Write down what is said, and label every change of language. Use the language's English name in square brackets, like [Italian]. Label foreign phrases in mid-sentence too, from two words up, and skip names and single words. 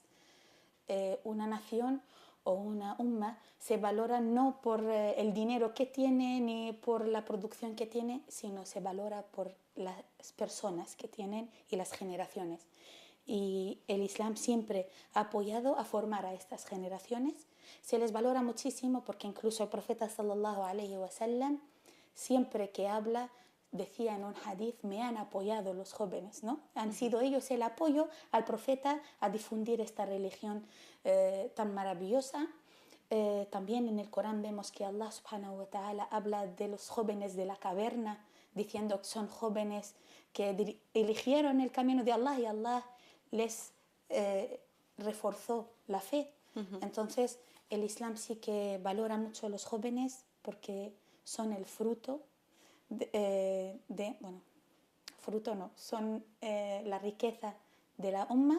[Spanish] Una nación o una umma se valora no por el dinero que tiene ni por la producción que tiene, sino se valora por las personas que tienen y las generaciones. Y el Islam siempre ha apoyado a formar a estas generaciones. Se les valora muchísimo porque incluso el profeta [Arabic] صلى الله عليه وسلم, [Spanish] siempre que habla, decía en un hadith: me han apoyado los jóvenes, ¿no? Han sido ellos el apoyo al profeta a difundir esta religión tan maravillosa. También en el Corán vemos que Allah [Arabic] سبحانه وتعالى [Spanish] habla de los jóvenes de la caverna, diciendo que son jóvenes que eligieron el camino de Allah y Allah les reforzó la fe. Entonces el Islam sí que valora mucho a los jóvenes porque son el fruto son la riqueza de la umma.